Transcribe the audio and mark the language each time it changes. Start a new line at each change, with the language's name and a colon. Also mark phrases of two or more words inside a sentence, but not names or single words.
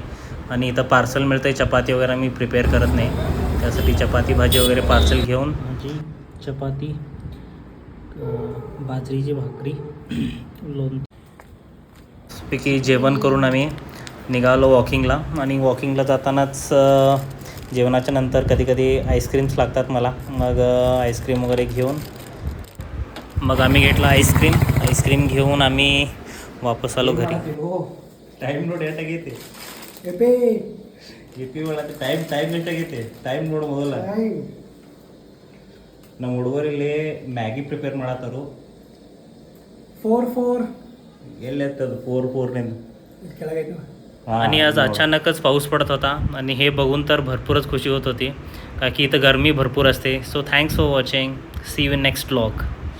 Marathi: आणि इथं पार्सल मिळतं आहे, चपाती वगैरे आम्ही प्रिपेअर करत नाही, त्यासाठी चपाती भाजी वगैरे पार्सल घेऊन भाजी चपाती बाजरीची भाकरी लोणपैकी जेवण करून आम्ही निघालो वॉकिंगला. आणि वॉकिंगला जातानाच जेवणाच्या नंतर कधी कधी आईस्क्रीम्स लागतात मला. मग आईस्क्रीम वगैरे घेऊन मग आम्ही घेतला आईस्क्रीम घेऊन आम्ही वापस आलो घरी.
Kannada: ಟೈಮ್ ನೋಡಿ ಎಷ್ಟಾಗೈತಿ ಎಪೇ ಎಪಿ ಒಳಗೆ ಟೈಮ್ ಎಷ್ಟಾಗೈತಿ ಟೈಮ್ ನೋಡು ಮೊದಲ. ನಮ್ಮ ಹುಡುಗರಲ್ಲಿ ಮ್ಯಾಗಿ ಪ್ರಿಪೇರ್ ಮಾಡತ್ತಾರು. 4 ಎಲ್ಲಿ ಎತ್ತದು 4 ಕೆಳಗೈತೆ.
Marathi: आणि आज अचानकच पाऊस पडत होता आणि हे बघून तर भरपूरच खुशी होत होती, का की इथं गरमी भरपूर असते.
English: so thanks for watching. see you in next vlog.